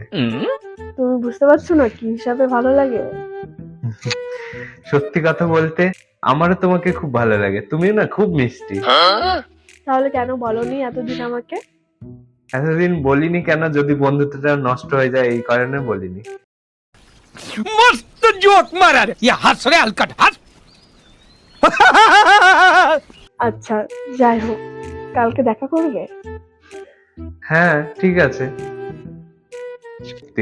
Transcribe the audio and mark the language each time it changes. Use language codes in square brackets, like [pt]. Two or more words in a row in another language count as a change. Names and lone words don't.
[bn] তুমি বুঝতে পারছো না কি হিসাবে ভালো লাগে? সত্যি কথা বলতে আমারও তোমাকে খুব ভালো লাগে, তুমি না খুব মিষ্টি। তাহলে কেন বলনি এতদিন আমাকে? এতদিন বলিনি কেন, যদি বন্ধুত্বটা নষ্ট হয়ে যায় এই কারণে বলিনি। [hi] मस्त जोक मारा रे ये हंस रे हलकट हंस [bn] আচ্ছা যাই হোক, কালকে দেখা করবে? হ্যাঁ ঠিক আছে, সত্যি।